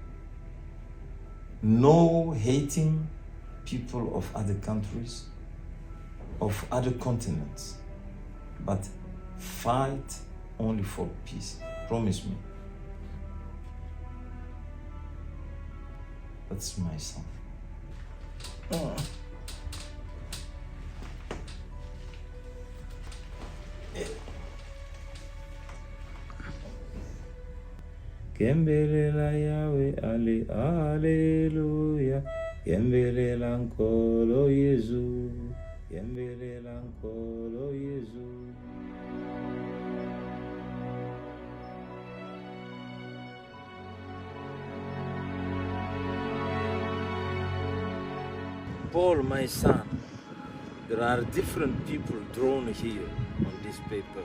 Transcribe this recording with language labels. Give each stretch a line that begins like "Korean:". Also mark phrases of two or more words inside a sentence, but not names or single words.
English: No hating people of other countries, of other continents, but fight only for peace. Promise me. That's my son.
Kongo: Gembelela Yahweh, Alleluia. Gembelela nkolo Yesu. Gembelela nkolo Yesu.
English: Paul, my son, there are different people drawn here on this paper.